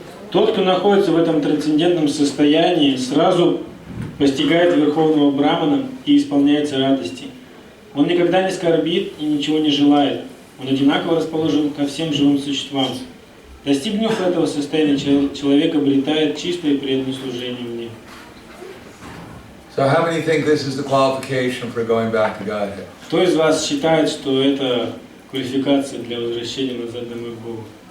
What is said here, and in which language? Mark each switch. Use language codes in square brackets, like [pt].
[ru] Тот, кто находится в этом трансцендентном состоянии, сразу постигает Верховного Брамана и исполняется радости. Он никогда не скорбит и ничего не желает. Он одинаково расположен ко всем живым существам. Достигнув этого состояния, человек обретает чистое и преданное служение мне. [en] So how many think this is the qualification for going back to Godhead? [ru] Кто из вас считает, что это квалификация для возвращения назад домой к Богу?